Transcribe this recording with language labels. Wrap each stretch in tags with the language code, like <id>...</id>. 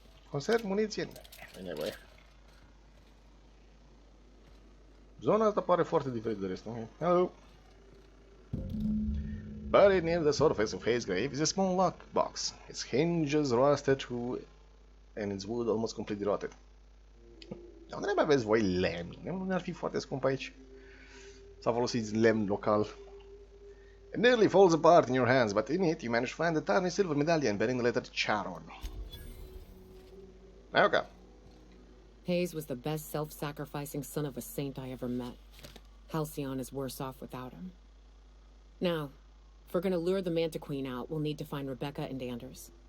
<ro>Conserv muniție. Nu-i nevoie. Zona asta pare foarte diferită de restul.</ro> <en>Okay. Hello. Buried near the surface of Hayes' grave is a small lock box. Its hinges rusted through and its wood almost completely rotted.</en> <ro>De unde mai aveți voi lemn? Nu ar fi foarte scump aici. Să folosiți lemn local.</ro> <en>It nearly falls apart in your hands, but in it you manage to find a tiny silver medallion bearing the letter Charon. Okay. Hayes was the best self-sacrificing son of a saint I ever met. Halcyon is worse off without him. Now, if we're gonna lure the Manta Queen out, we'll need to find Rebecca and Anders.</en>